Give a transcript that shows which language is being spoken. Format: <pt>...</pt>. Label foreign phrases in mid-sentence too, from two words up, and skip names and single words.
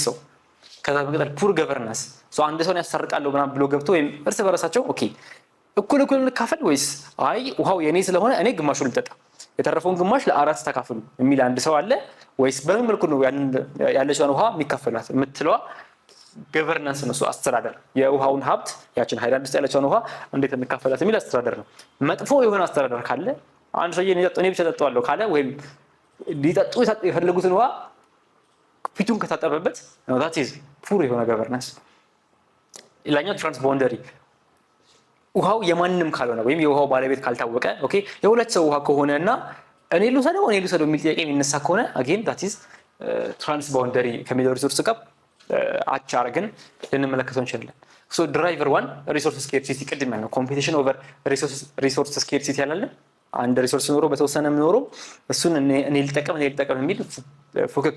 <am>ሰው ከዛ በመቀጠል</am> <en>poor governance</en> <am>አንድ ሰውን ያሳርቃለሁ ምናምን ብሎ ገብቶ ወይም እርስ በራሳቸው ኦኬ እኩል እንካፈል ወይስ አይ ውሃው የኔ ስለሆነ እኔ ግማሹን ልጠጣ የተረፈውን ግማሽ ለአራት ተካፈሉ የሚል አንድ ሰው አለ ወይስ በምን መልኩ ነው ያለችውን ውሃ የሚካፈላት የምትለዋ ገቨርናንስ ነው አስተዳደር የውሃውን ሀብት ያችን ሃይላንድ ውስጥ ያለችውን ውሃ እንዴት እንካፈላት የሚል አስተዳደር ነው። መጥፎ የሆነ አስተዳደር ካለ አንድ ሰው እኔ ብቻ ጠጣዋለሁ ካለ ወይም ሊጠጡ የፈለጉትን ውሃ ፊቱን ከታጠበበት</am> <en>that is</en> <am>ፑር የሆነ ገቨርናንስ። ሌላኛው</am> <en>trans boundary</en> <am>ውሃው የማንንም ካልሆነ ወይም የውሃው ባለቤት ካልታወቀ ኦኬ የሁለት ሰው ውሃ ከሆነና እኔ ልውሰደው የሚል ጥያቄ የሚነሳ ከሆነ</am> <en>again that is trans boundary</en> <am>ከሚለው ሪሶርስ ጋር አቻ አድርገን ልንመለከተው እንችላለን። ድራይቨር 1</am> <en>resource scarcity</en> <am>ቅድም ያልነው</am> <en>competition over resource scarcity</en> <am>ያላለን አንድ ሪሶርስ ኖሮ በተወሰነ ኖሮ እሱን እኔ ልጠቀም የሚል ፉክክር</am>